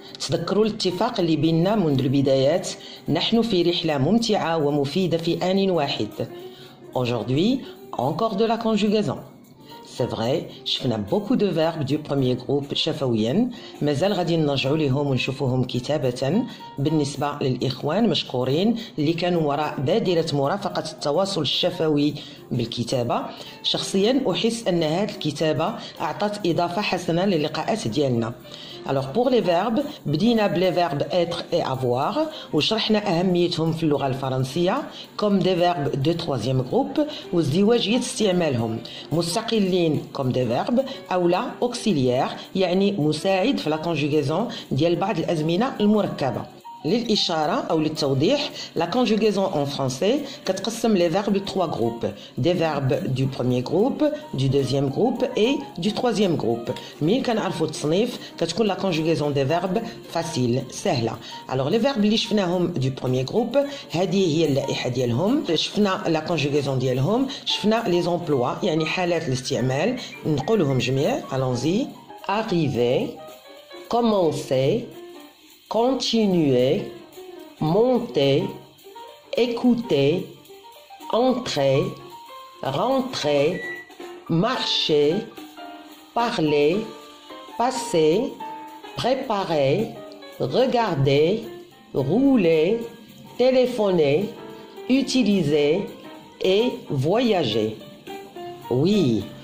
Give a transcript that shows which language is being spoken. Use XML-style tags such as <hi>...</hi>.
<ar>تذكروا الاتفاق اللي بيننا منذ البدايات. نحن في رحلة ممتعة ومفيدة في آن واحد.</ar> <fr>Aujourd'hui, encore de la conjugaison. C'est vrai,</fr> <ar>شفنا</ar> <fr>beaucoup de verbes du premier groupe</fr> <ar>شفويا. مازال غادي نرجعوا لهم ونشوفوهم كتابة. بالنسبة للإخوان مشكورين اللي كانوا وراء بادرة مرافقة التواصل الشفوي بالكتابة. شخصيا أحس أن هذه الكتابة أعطت إضافة حسنة للقاءات ديالنا.</ar> <fr>Alors pour les verbes</fr> <ar>بدينا بلي</ar> <fr>verbes être et avoir</fr> <ar>وشرحنا أهميتهم في اللغة الفرنسية</ar> <fr>comme des verbes de troisième groupe</fr> <ar>وازدواجية استعمالهم مستقلين</ar> <fr>comme des verbes</fr> <ar>أو لا</ar> <fr>auxiliaires</fr> <ar>يعني مساعد في</ar> <fr>la conjugaison</fr> <ar>ديال بعض الأزمنة المركبة. للإشارة أو للتوضيح</ar> <fr>la conjugaison en français</fr> <ar>كتقسم</ar> <fr>les verbes en trois groupes des verbes du premier groupe du deuxième groupe et du troisième groupe.</fr> <ar>مين كنعرفوا التصنيف كتكون</ar> <fr>la conjugaison des verbes facile</fr> <ar>سهلة.</ar> <fr>alors les verbes</fr> <ar>اللي شفناهم</ar> <fr>du premier groupe</fr> <ar>هذه هي اللائحة ديالهم. شفنا</ar> <fr>la conjugaison</fr> <ar>ديالهم شفنا</ar> <fr>les emplois</fr> <ar>يعني حالات الاستعمال نقولهم جميع.</ar> <fr>allons-y. arriver, commencer, continuer, monter, écouter, entrer, rentrer, marcher, parler, passer, préparer, regarder, rouler, téléphoner, utiliser et voyager. Oui.</fr>